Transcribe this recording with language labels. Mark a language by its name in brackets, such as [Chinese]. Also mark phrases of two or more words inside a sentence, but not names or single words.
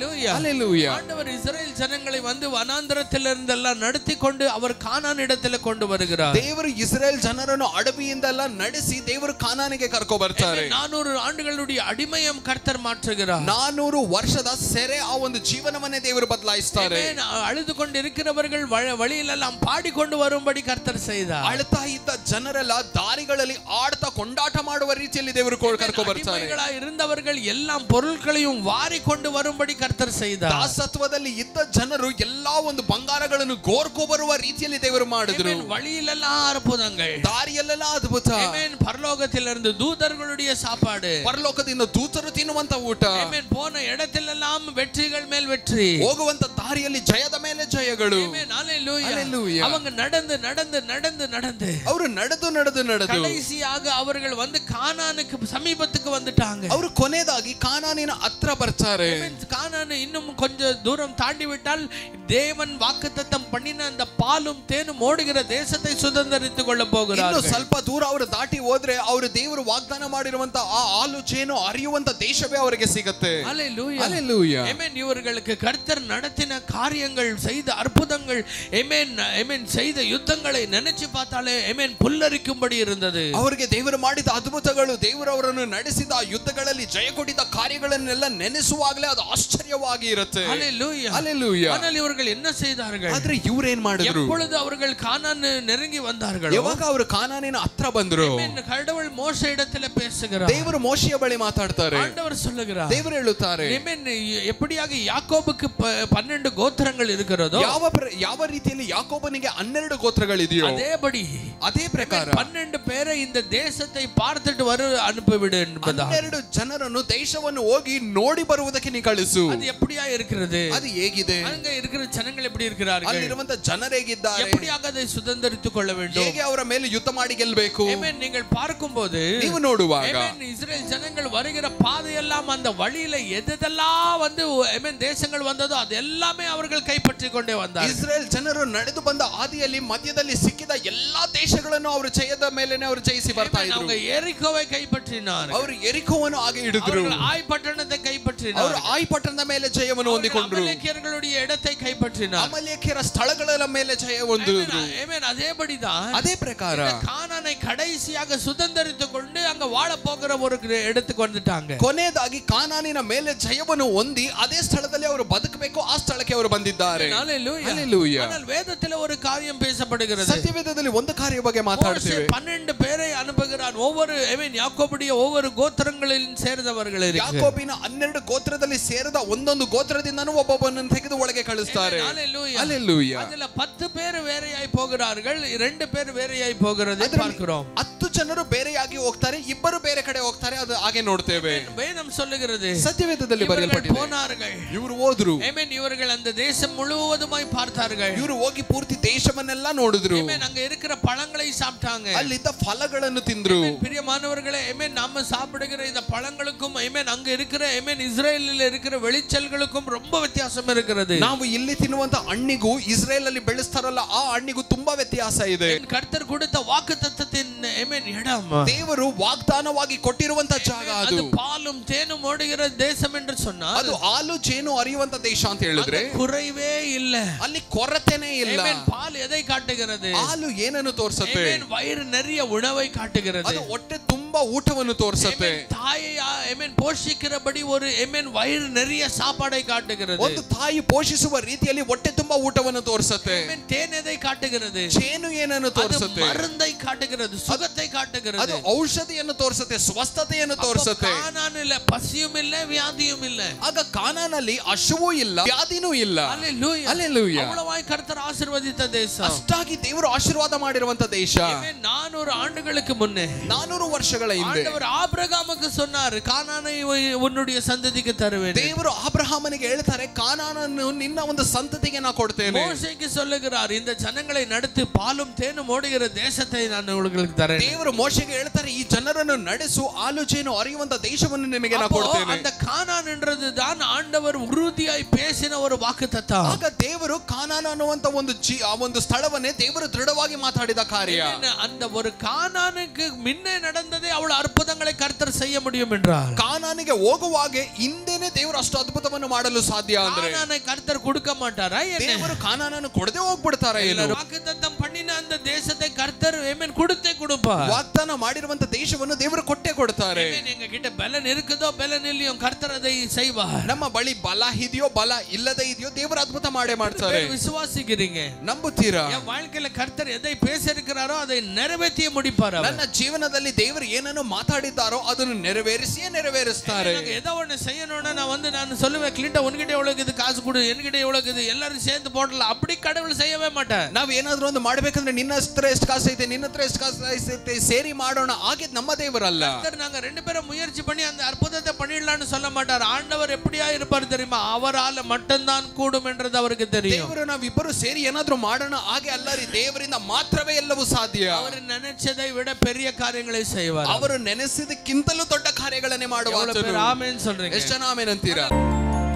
[Tamil] Hallelujah. ஆண்டவர் இஸ்ரவேல் ஜனங்களை வந்து வனாந்தரத்திலிருந்து எல்லாம் நடத்தி கொண்டு அவர் கானான் இடத்திலே கொண்டு வருகிறார். [Kannada] ದೇವರು ಇಸ್ರೇಲ್ ಜನರನ್ನು ಅಡವಿಯಿಂದೆಲ್ಲ ನಡೆಸಿ ದೇವರು ಕಾನಾನಿಗೆ ಕರ್ಕೊ ಬರ್ತಾರೆ. [Tamil] 400 ஆண்டுகள அடிமையம் கர்த்தர் மாற்றுகிறார். [Kannada] 400 ವರ್ಷದ ಸೆರೆ ಆ ಒಂದು ಜೀವನವನ್ನೇ ದೇವರು ಬದಲಾಯಿಸ್ತಾರೆ. [Tamil] ಅಳುದುಕೊಂಡಿರುக்கிறவர்கள் வழியிலெல்லாம் பாடிக்கொண்டு வரும்படி கர்த்தர் செய்தார். [Kannada] ಅಳ್ತಾ ಇದ್ದ ಜನರೆಲ್ಲ ದಾರಿಗಳಲ್ಲಿ ಆಡ್ತಾ ಕೊಂಡಾಟ ಮಾಡುವ ರೀತಿಯಲ್ಲಿ ದೇವರು ಕರ್ಕೊ ಬರ್ತಾರೆ. [Tamil] இருந்தவர்கள் எல்லாம் பொருட்களையும் வாரி கொண்டு வரும்படி கர்த்தர் செய்தார். [Kannada] ದಾಸತ್ವದಲ್ಲಿ ಇದ್ದ ಜನರು ಎಲ್ಲಾ ಒಂದು ಬಂಗಾರಗಳನ್ನು ಗೋರ್ಕೊ ಬರುವ ರೀತಿಯಲ್ಲಿ ದೇವರು ಮಾಡಿದ್ರು. [Tamil] வழியிலெல்லாம் அற்புதங்கள், [Kannada] ದಾರಿಯಲ್ಲೆಲ್ಲ ಅದ್ಭುತ. [Tamil] ಆಮೆನ್. ಪರಲೋಕத்திலிருந்து தூதர்களுடைய சாப்பாடு, [Kannada] ಪರಲೋಕದಿಂದ ದೂತರು ತಿನ್ನುವಂತ ಊಟ. ಆಮೆನ್. [Tamil] போன இடத்திலெல்லாம் வெற்றிகள் மேல் வெற்றி, [Kannada] ಹೋಗುವಂತ ದಾರಿಯಲ್ಲಿ ಜಯದ ಮೇಲೆ ಜಯಗಳು. ಆಮೆನ್. [Tamil] ஹalleluya. அவங்க நடந்து நடந்து நடந்து நடந்து [Kannada] ಅವರು ನಡೆದು ನಡೆದು ನಡೆದು [Tamil] கடைசியாக அவர்கள் வந்து கானானுக்கு சமீபத்துக்கு வந்துட்டாங்க. [Kannada] ಅವರು ಕೊನೆಯದಾಗಿ ಕಾನಾನಿನ ಹತ್ರ ಬರ್ತಾರೆ. [Tamil] கானான் இன்னும் கொஞ்சம் தூரம் தாண்டி விட்டால் தேவன் வாக்குத்தத்தம் பண்ணின அந்த பாலும் தேனும் ஓடுகிற தேசத்தை சுதந்தரித்துக் கொள்ள போகிறார்கள். [Kannada] ಇನ್ನು ಸ್ವಲ್ಪ ದೂರ ಅವರು ದಾಟಿ ಹೋದ್ರೆ ಅವರು ದೇವರು ವಾಗ್ದಾನ ಮಾಡಿರುವಂತ ಆ ಹಾಲು ಜೇನು ಹರಿಯುವಂತ ದೇಶವೇ ಅವರಿಗೆ ಸಿಗುತ್ತೆ. [Tamil] ஹalleluya. ஹalleluya. ஆமென். இவர்களுக்கு கர்த்தர் நடத்தின காரியங்கள், செய்த அற்புதங்கள், ஆமென் ஆமென், செய்த யுத்தங்களை நினைச்சு பார்த்தாலே ஆமென் புல்லரிக்கும்படி இருந்தது. [Kannada] ಅವರಿಗೆ ದೇವರು ಮಾಡಿದ ಅದ್ಭುತಗಳು, ದೇವರು ಅವರನ್ನು ನಡೆಸಿದ ಯುದ್ಧಗಳಲ್ಲಿ ಜಯ ಕೊಟ್ಟಿದ್ದ ಕಾರ್ಯಗಳನ್ನೆಲ್ಲ ನೆನೆಸುವಾಗಲೇ ಅದು ಆಶ್ಚರ್ಯವಾಗಿ ಇರುತ್ತೆ. [Tamil] ஹalleluya. ஹalleluya. ஆனால் இவர்கள் என்ன செய்தார்கள்? [Kannada] ಆದ್ರೆ ಇವರು ಏನು ಮಾಡಿದ್ರು? [Tamil] எப்பொழுது அவர்கள் கானான் நெருங்கி வந்தார்கள், [Kannada] ಯಾವಾಗ ಅವರು ಕಾನಾನಿನ ಹತ್ರ ಬಂದ್ರು, [Tamil] கடவுள் மோசே இடத்துல பேசுகிறார். [Kannada] ದೇವರು ಮೋಶೆಯ ಬಳಿ ಮಾತಾಡ್ತಾರೆ. [Tamil] ஆண்டவர் சொல்லுகிறார், [Kannada] ದೇವರು ಹೇಳುತ್ತಾರೆ, [Tamil] எப்படியாக யாக்கோபுக்கு 12 கோத்திரங்கள் இருக்கிறதோ, [Kannada] ಯಾವ ರೀತಿಯಲ್ಲಿ ಯಾಕೋಬನಿಗೆ 12 ಗೋತ್ರಗಳಿದೆಯೋ ಅದೇ ಪ್ರಕಾರ [Tamil] 12 பேரை இந்த தேசத்தை பார்த்துட்டு அனுப்பிவிடு என்பதா. [Kannada] 12 ಜನರನ್ನು ದೇಶವನ್ನು ಹೋಗಿ ನೋಡಿ ಬರುವುದಕ್ಕೆ ನೀ ಕಳಿಸು. [Tamil] அது எப்படியா இருக்கிறது? [Kannada] ಅದು ಹೇಗಿದೆ? [Tamil] அங்க இருக்கிற ஜனங்கள் எப்படி இருக்கிறார்கள்? [Kannada] ಅಲ್ಲಿರುವಂತ ಜನರು ಹೇಗಿದ್ದಾರೆ? [Tamil] எப்படியாக அதை சுதந்தரித்துக் கொள்ள வேண்டும்? [Kannada] ಹೇಗೆ ಅವರ ಮೇಲೆ ಯುದ್ಧ ಮಾಡಿ ಗೆಲ್ಲಬೇಕು? ಆಮೆನ್. [Tamil] நீங்கள் பார்க்கும்போது, [Kannada] ನೀವು ನೋಡುವಾಗ, [Tamil] ஆமென், இஸ்ரேல் ஜனங்கள் வருகிற பாதையெல்லாம் அந்த வழியில எதெல்லாம் வந்து ஆமென் தேசங்கள் வந்ததோ அது எல்லாமே அவர்கள் கைப்பற்றிக் கொண்டே வந்தார்கள். [Kannada] ಇಸ್ರೇಲ್ ಜನರು ನಡೆದು ಬಂದ ಹಾದಿಯಲ್ಲಿ ಮಧ್ಯದಲ್ಲಿ ಸಿಕ್ಕಿದ ಎಲ್ಲಾ ದೇಶಗಳನ್ನು ಅವರು ಜಯದ ಮೇಲೆನೇ ಅವರು ಜಯಿಸಿ ಬರ್ತಾ ಇದ್ರು. [Tamil] அவங்க எரிಕೋவை கைப்பற்றினார்கள். [Kannada] ಅವರು ಎರಿಕೋವನ್ನು ಹಾಗೆ ಹಿಡಿದ್ರು. [Tamil] ಆಯ್ ಪಟ್ಟಣத்தை கைப்பற்றினார்கள். [Kannada] ಅವರು ಆಯ್ ಪಟ್ಟಣದ ಮೇಲೆ ಜಯವನ್ನು ಹೊಂದಿಕೊಂಡ್ರು. [Tamil] ಅಮಲೇಕ್ಯர்களுடைய இடத்தை கைப்பற்றினார்கள். [Kannada] ಅಮಲೇಕ್ಯರ ಸ್ಥಳಗಳ ಮೇಲೆ ಜಯ ಹೊಂದಿದ್ರು. [Tamil] ஆமென். அதேபடிதான் [Kannada] ಅದೇ ಪ್ರಕಾರ [Tamil] கானானை கடைசியாக சுதந்தரித்துக் கொண்டு அங்க வாழ போகிற ஒரு இடத்துக்கு வந்துட்டாங்க. [Kannada] ಕೊನೆಯದಾಗಿ ಕಾನಾನಿನ ಮೇಲೆ ಜಯವನ್ನು ಹೊಂದಿ ಅದೇ ಸ್ಥಳದಲ್ಲಿ ಅವರು ಬದುಕಬೇಕು, ಆ ಸ್ಥಳಕ್ಕೆ ಅವರು ಬಂದಿದ್ದಾರೆ. [Tamil] ஹalleluya. ஆனால் வேதத்தில் ஒரு காரியம் பேசப்படுகிறது. [Kannada] ಸತ್ಯವೇದದಲ್ಲಿ ಒಂದು ಕಾರ್ಯ ಬಗ್ಗೆ ಮಾತಾಡ್ತೇವೆ. [Tamil] 12 பேரை அனுப்புகிறான். ஒவ்வொரு ஆமென் யாக்கோபுடைய ஒவ்வொரு கோத்திரங்களில் சேர்ந்தவர்கள் இருக்கிறார்கள். [Kannada] ಯಾಕೋಬಿನ 12 ಗೋತ್ರದಲ್ಲಿ ಸೇರಿದ ಒಂದೊಂದು ಗೋತ್ರದಿಂದನೂ ಒಬ್ಬೊಬ್ಬನನ್ನು ತೆಗೆದು ಒಳಗೆ ಕಳಿಸ್ತಾರೆ. [Tamil] ஹalleluya. அதுல 10 பேர் வேறையாய் போகிறார்கள், 2 பேர் வேறையாய் போகிறதை பார்க்கிறோம். [Kannada] 10 ಜನರು ಬೇರೆಯಾಗಿ ಹೋಗ್ತಾರೆ, ಇಬ್ಬರು ಬೇರೆ ಕಡೆ ಹೋಗ್ತಾರೆ. ಅದು ಹಾಗೆ ನೋಡ್ತೇವೆ. [Tamil] வேதம் சொல்லுகிறது, [Kannada] ಸತ್ಯವೇದದಲ್ಲಿ ಬರೆಯಲ್ಪಟ್ಟಿದೆ, [Tamil] போனார்கள், [Kannada] ಇವರು ಹೋದ್ರು. [Tamil] ஆமென். இவர்கள் அந்த தேசம் முழுவதுமாய் பார்த்தார்கள். [Kannada] ಇವರು ಹೋಗಿ ಪೂರ್ತಿ ದೇಶವನ್ನೆಲ್ಲ ನೋಡಿದ್ರು. [Tamil] ஆமென். அங்க இருக்கிற பழங்களை சாப்பிட்டாங்க. [Kannada] ಅಲ್ಲಿದ್ದ ಫಲಗಳನ್ನು ತಿಂದ್ರು. [Tamil] பிரியமானவர்களே, ஆமென், நாம சாப்பிடுகிற இந்த பழங்களுக்கும் ஆமென் அங்க இருக்கிற ஆமென் இஸ்ரேலில் இருக்கிற வெளிச்சல்களுக்கும் ரொம்ப வித்தியாசம் இருக்கிறது. [Kannada] ನಾವು ಇಲ್ಲಿ ತಿನ್ನುವಂತ ಹಣ್ಣಿಗೂ ಇಸ್ರೇಲ್ ಅಲ್ಲಿ ಬೆಳೆಸ್ತಾರಲ್ಲ ಆ ಹಣ್ಣಿಗೂ ತುಂಬಾ ವ್ಯತ್ಯಾಸ ಇದೆ. [Tamil] கர்த்தர் கொடுத்த வாக்குத்தத்தத்தின் ஆமென் இடம், [Kannada] ದೇವರು ವಾಗ್ದಾನವಾಗಿ ಕೊಟ್ಟಿರುವಂತ ಜಾಗ ಅದು. [Tamil] பாலும் தேனும் ஓடுகிற தேசம் என்று சொன்னால் [Kannada] ಅದು ಹಾಲು ಜೇನು ಹರಿಯುವಂತ ದೇಶ ಅಂತ ಹೇಳಿದ್ರೆ [Tamil] குறைவே ಇಲ್ಲ, [Kannada] ಅಲ್ಲಿ ಕೊರತೆನೇ ಇಲ್ಲ. [Tamil] ஆமென். பால் எதை காட்டுகிறது? [Kannada] ಹಾಲು ಏನನ್ನು ತೋರಿಸುತ್ತೆ? [Tamil] ஆமென். வயிறு நிறைய உணவை காட்டுகிறது. [Kannada] ಅದು ಹೊಟ್ಟೆ ತುಂಬಾ ಊಟವನ್ನು ತೋರಿಸುತ್ತೆ. [Tamil] தாயை ஆமென் போஷிக்கிறபடி ஒரு ஆமென் வயிறு நிறைய சாப்பாடை காட்டுகிறது. [Kannada] ಒಂದು ತಾಯಿ ಪೋಷಿಸುವ ರೀತಿಯಲ್ಲಿ ಹೊಟ್ಟೆ ತುಂಬಾ ಊಟವನ್ನು ತೋರಿಸುತ್ತೆ. [Tamil] ஆமென். தேன் எதை காட்டுகிறது? [Kannada] ಜೇನು ಏನನ್ನು ತೋರಿಸುತ್ತೆ? [Tamil] மருந்தை காட்டுகிறது, சுகத்தை காட்டுகிறது. [Kannada] ಅದು ಔಷಧಿಯನ್ನು ತೋರಿಸುತ್ತೆ, ಸ್ವಸ್ಥತೆಯನ್ನು ತೋರಿಸುತ್ತೆ. [Tamil] கானானில்ல பசியும் இல்ல, வியாதியும் இல்ல. [Kannada] ಆಗ ಕಾನಾನಲ್ಲಿ ಹಸಿವೂ ಇಲ್ಲ, ವ್ಯಾಧಿನೂ ಇಲ್ಲ. [Tamil] ஹalleluya. [Kannada] ಹಲ್ಲೆಲೂಯಾ. [Tamil] அவ்வளவாய் கர்த்தர் ஆசீர்வதித்த தேசம். [Kannada] ಅಷ್ಟಾಗಿ ದೇವರು ಆಶೀರ್ವಾದ ಮಾಡಿರುವಂತ ದೇಶ. [Tamil] 400 ஆண்டுகளுக்கு முன்னே, [Kannada] 400 ವರ್ಷಗಳ ಹಿಂದೆ [Tamil] ஆண்டவர் ஆபிரகாமுக்கு சொன்னார், கானானை உன்னுடைய சந்ததிக்கு தருவேன். [Kannada] ದೇವರು ಅಬ್ರಹಾಮನಿಗೆ ಹೇಳ್ತಾರೆ, ಕಾನಾನನ್ನು ನಿನ್ನ ಒಂದು ಸಂತತಿಗೆ ನಾನು ಕೊಡ್ತೇನೆ. [Tamil] மோசேக்கு சொல்லுகிறார், இந்த ஜனங்களை நடத்தி பாலும் தேனும் ஓடுகிற தேசத்தை நான் உங்களுக்கு தரேன். [Kannada] ದೇವರು ಮೋಶೆಗೆ ಹೇಳ್ತಾರೆ, ಈ ಜನರನ್ನು ನಡೆಸು, ಆಲೋಚನೆ ಅರಿಯುವಂತ தேசವನ್ನು ನಿಮಗೆ ನಾನು ಕೊಡ್ತೇನೆ. [Tamil] அந்த கானான் என்றது தான் ஆண்டவர் உறுதியாய் பேசின ஒரு வாக்குத்தத்தம். [Kannada] ಆಗ ದೇವರು ಕಾನಾನ್ ಅನ್ನುವಂತ ಒಂದು ಸ್ಥಳವನ್ನೇ ದೇವರು ದೃಢವಾಗಿ ಮಾತಾಡಿದ ಕಾರ್ಯ. [Tamil] அந்த ஒரு கானானுக்கு முன்னே நடந்ததே அவள் அற்புதங்களை கர்த்தர் செய்ய முடியும் என்றார். [Kannada] ಕಾನಾನಿಗೆ ಹೋಗುವಾಗ ಹಿಂದೆನೇ ದೇವರು ಅಷ್ಟು ಅದ್ಭುತವನ್ನು ಮಾಡಲು ಸಾಧ್ಯ ಅಂದ್ರೆ [Tamil] கானானை கர்த்தர் கொடுக்க மாட்டாரா? [Kannada] ದೇವರು ಕಾನಾನನ್ನು ಕೊಡದೆ ಹೋಗ್ಬಿಡ್ತಾರ? ಏನು? [Tamil] வாக்குத்தத்தம் பண்ணின அந்த தேசத்தை கர்த்தர் ஆமென் கொடுத்தே கொடுப்பார். [Kannada] ವಾಗ್ದಾನ ಮಾಡಿರುವಂತ ದೇಶವನ್ನು ದೇವರು ಕೊಟ್ಟೆ ಕೊಡ್ತಾರೆ. [Tamil] எங்க கிட்ட பலன் இருக்குதோ பலன் இல்லையோ கர்த்தர் அதை செய்வார். [Kannada] ನಮ್ಮ ಬಳಿ ಬಲ ಇದೆಯೋ ಬಲ ಇಲ್ಲದೆ ಇದೆಯೋ ದೇವರು ಅದ್ಭುತ ಮಾಡೇ ಮಾಡ್ತಾರೆ. [Tamil] விசுவாசிக்கிறீங்க? [Kannada] ನಂಬುತ್ತೀರಾ? [Tamil] என் வாழ்க்கையில கர்த்தர் எதை பேசியிருக்கிறாரோ அதை நிறைவேற்றி முடிப்பார். [Kannada] ನನ್ನ ಜೀವನದಲ್ಲಿ ದೇವರು ಏನನ್ನು ಮಾತಾಡಿದ್ದಾರೋ ಅದನ್ನು ನೆರವೇರಿಸಿಯೇ ನೆರವೇರಿಸ್ತಾರೆ. [Tamil] ஏதோ ஒண்ணு செய்யணும்னா நான் சொல்லுவேன், கிளிட்ட உன்கிட்ட எவ்வளவு இது காசு கொடு, என்கிட்ட எவ்வளவு இது எல்லாரும் சேர்ந்து போடலாம், அப்படி கடவுள் செய்யவே மாட்டார். [Kannada] ನಾವು ಏನಾದ್ರೂ ಒಂದು ಮಾಡಬೇಕಂದ್ರೆ ನಿನ್ನ ಹತ್ರ ಎಷ್ಟು ಕಾಸು ಐತೆ, ನಿನ್ನ ಹತ್ರ ಎಷ್ಟು ಕಾಸು ಐತೆ, ಸೇರಿ ಮಾಡೋಣ, ಹಾಗೆ ನಮ್ಮ ದೇವರಲ್ಲ. [Tamil] நாங்க ரெண்டு பேரும் முயற்சி பண்ணி அந்த அற்புதத்தை பண்ணிடலாம்னு சொல்ல மாட்டார். ஆண்டவர் எப்படியா இருப்பார் தெரியுமா? அவரால மட்டும்தான் கூடும் என்றது அவருக்கு தெரியும். [Kannada] ದೇವರು ನಾವಿಬ್ಬರು ಸೇರಿ ಏನಾದ್ರೂ ಮಾಡೋಣ ಹಾಗೆ ಅಲ್ಲ ರೀ, ದೇವರಿಂದ ಮಾತ್ರವೇ ಎಲ್ಲವೂ ಸಾಧ್ಯ. [Tamil] அவர் நினைச்சதை விட பெரிய காரியங்களை செய்வார். [Kannada] ಅವರು ನೆನೆಸಿದಕ್ಕಿಂತಲೂ ದೊಡ್ಡ ಕಾರ್ಯಗಳನ್ನೇ ಮಾಡುವ. [Tamil] ஆமென் சொல்றீங்க? [Kannada] ಎಷ್ಟು ಜನ ಆಮೆನ್ ಅಂತೀರಾ?